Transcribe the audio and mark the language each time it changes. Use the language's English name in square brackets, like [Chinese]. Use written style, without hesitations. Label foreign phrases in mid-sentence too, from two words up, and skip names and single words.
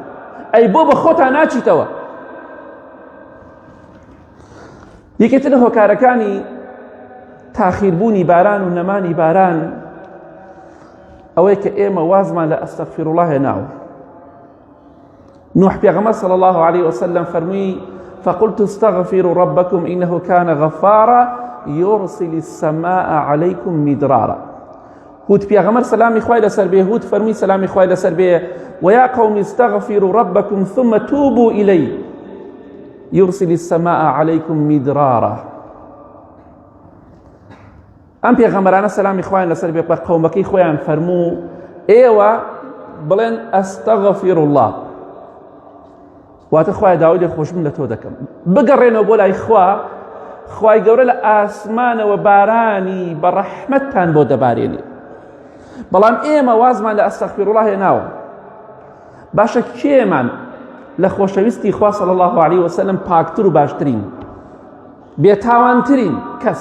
[Central Kurdish] ئەی بۆ بە خۆتان ناچیتەوە. یەکێتر لە هۆکارەکانی تاخیربوونی باران و نەمانی باران ئەوەی کە ئێمە وازمان لە ئەستەغفیرڵڵاه هێناوە. نوح پێغەمبەر [Arabic] صلی الله عليه وسلم فەرمووی: فقلت استغفروا ربكم إنه كان غفارا يرسل السماء عليكم مدرارا. [Central Kurdish] هود پێغەمبەر سەلامی خوای لەسەر بێ، هود فەرمووی سەلامی خوای لەسەر بێ: [Arabic] ويا قوم استغفروا ربكم ثم توبوا إليه يرسل السماء عليكم مدرارا. [Central Kurdish] ئەم پێغەمبەرانە سەلامی خوایان لەسەر بێ بە قەومەکەی خۆیان فەرموو: ئێوە بڵێن ئەستەغفیرڵڵاه، واتە خوای داوای لێ خۆشبوون لە تۆ دەکەم بگەڕێنەوە بۆ لای خوا خوای گەورە لە ئاسمانەوە بارانی بە ڕەحمەتتان بۆ دەبارێنێ بەڵام ئێمە وازمان لە ئەستەغفیرڵڵاه هێناوە باشە کێمان لە خۆشەویستی خوا [Arabic] صلی الله علیه وسلم [Central Kurdish] پاکتر و باشترین بێتاوانترین کەس